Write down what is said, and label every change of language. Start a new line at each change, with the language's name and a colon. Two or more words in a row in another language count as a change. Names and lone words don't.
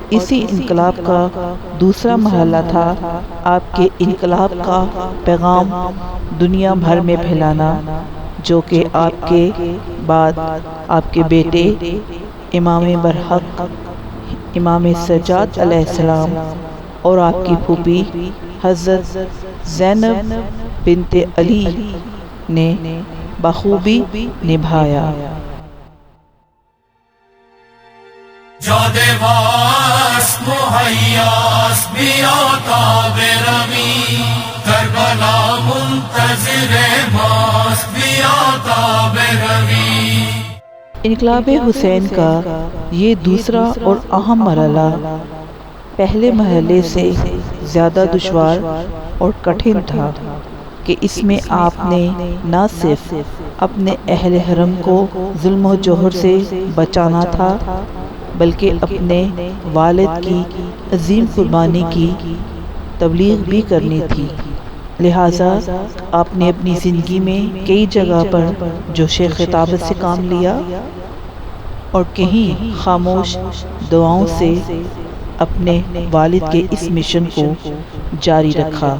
Urdu: اسی انقلاب کا دوسرا مرحلہ تھا آپ کے انقلاب کا پیغام دنیا بھر میں پھیلانا، جو کہ آپ کے بعد آپ کے بیٹے امام برحق امام سجاد
Arabic: علیہ السلام
Urdu: اور آپ کی پھوپھی حضرت زینب بنت علی نے بخوبی نبھایا۔
Persian: جاد واس مہیاس بیاتا بروی کربلا منتظر ماس بیاتا بروی۔
Urdu: انقلاب حسین کا یہ دوسرا اور اہم مرحلہ پہلے مرحلے سے زیادہ دشوار اور کٹھن تھا کہ اس میں آپ نے نہ صرف اپنے اہل حرم کو ظلم و جوہر سے بچانا تھا، بلکہ اپنے والد کی عظیم قربانی کی تبلیغ بھی کرنی تھی، لہٰذا آپ نے اپنی زندگی میں کئی جگہ پر جوش خطابت سے کام لیا اور کہیں خاموش دعاؤں سے اپنے والد کے اس مشن کو جاری رکھا۔